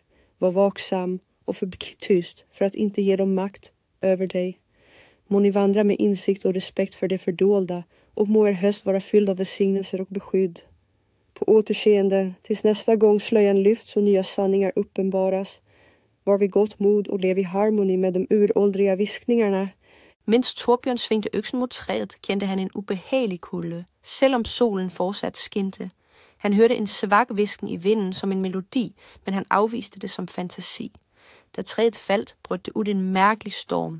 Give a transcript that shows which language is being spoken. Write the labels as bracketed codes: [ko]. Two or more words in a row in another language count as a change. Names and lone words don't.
[sv] Var vaksam och förbli tyst för att inte ge dem makt över dig. Må ni vandra med insikt och respekt för det fördolda och må er höst vara fylld av välsignelser och beskydd. På återseende tills nästa gång slöjan lyfts och nya sanningar uppenbaras. [da] Var vi gott mod og lev i harmoni med de uråldriga viskningarna. Mens Torbjørn svingte øksen mod træet, kendte han en ubehagelig kulde, selvom solen fortsat skinte. Han hørte en svag hvisken i vinden som en melodi, men han afviste det som fantasi. Da træet faldt, brød det ud en mærkelig storm.